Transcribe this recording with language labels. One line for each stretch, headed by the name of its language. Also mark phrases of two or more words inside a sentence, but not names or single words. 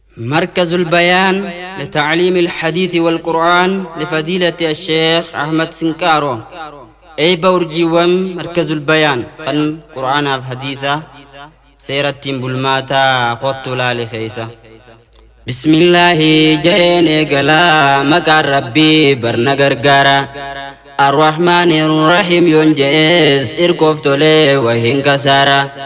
Arabic: مركز البيان لتعليم الحديث والقرآن لفضيلة الشيخ أحمد سنكارو.
Oromo: Eebba urjiiwwan Markazul Bayaan kan Qur'aanaaf Hadiisa seerattiin bulmaataa kottu laale keessa. Bismillaahi jeen eegala maqaan Rabbii barna gargaara.
Arabic: الرحمن الرحيم
Oromo: yoon je'es irkoof tolee wahiin kasaara.